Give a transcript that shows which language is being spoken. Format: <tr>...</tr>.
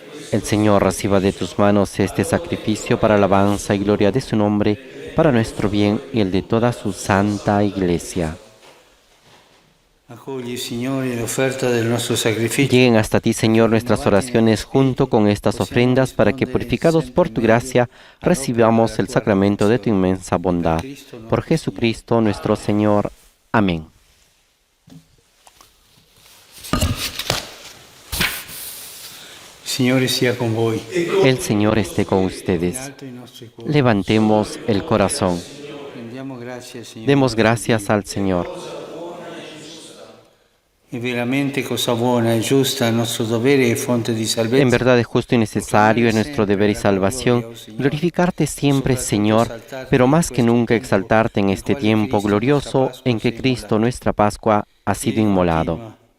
<es>El Señor reciba de tus manos este sacrificio para alabanza y gloria de su nombre, para nuestro bien y el de toda su santa Iglesia.</es> <it>accogli, Signore, l'offerta del nostro sacrificio.</it> <es>Lleguen hasta ti, Señor, nuestras oraciones junto con estas ofrendas, para que, purificados por tu gracia, recibamos el sacramento de tu inmensa bondad. Por Jesucristo nuestro Señor. Amén.</es> <it>Signore sia con voi.</it> <es>El Señor esté con ustedes.</es> <it>Alto i nostri cuori.</it> <es>Levantemos el corazón.</es> <it>Rendiamo grazie, Signore.</it> <es>Demos gracias al Señor.</es> <it>È veramente cosa buona e giusta, il nostro dovere e fonte di salvezza.</it> <es>En verdad es justo y necesario, es nuestro deber y salvación, glorificarte siempre, Señor, pero más que nunca exaltarte en este tiempo glorioso en que Cristo, nuestra Pascua, ha sido inmolado.</es>